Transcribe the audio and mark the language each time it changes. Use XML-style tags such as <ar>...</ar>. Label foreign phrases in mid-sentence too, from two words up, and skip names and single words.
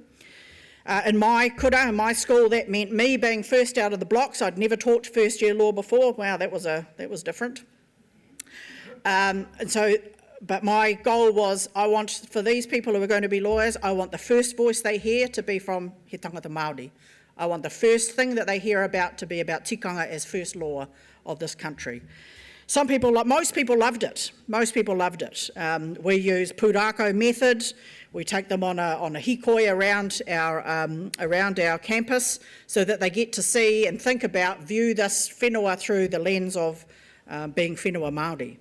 <en>In my kura, in my school, that meant me being first out of the blocks. I'd never taught first-year law before. Wow, that was different. But my goal was, I want, for these people who are going to be lawyers, I want the first voice they hear to be from</en> <mi>he tangata Māori.</mi> <en>I want the first thing that they hear about to be about tikanga as first law of this country. Most people loved it. Most people loved it. We use pūrākau method. We take them on a hikoi around our campus so that they get to see and think about, view this whenua through the lens of being</en> <mi>whenua Māori.</mi>